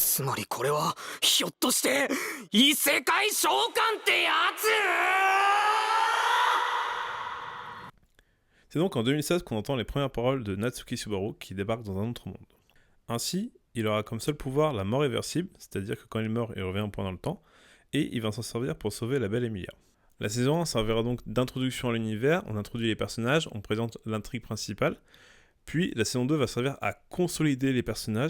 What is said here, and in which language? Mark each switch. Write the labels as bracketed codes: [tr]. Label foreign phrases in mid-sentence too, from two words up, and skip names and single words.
[ja] まりこれはひょっとして異世界召喚ってやつ。 [fr] C'est donc en 2016 qu'on entend les premières paroles de Natsuki Subaru qui débarque dans un autre monde. Ainsi, il aura comme seul pouvoir la mort réversible, c'est-à-dire que quand il meurt, il revient un point dans le temps, et il va s'en servir pour sauver la belle Emilia. La saison 1 servira donc d'introduction à l'univers, on introduit les personnages, on présente l'intrigue principale, puis la saison 2 va servir à consolider les personnages.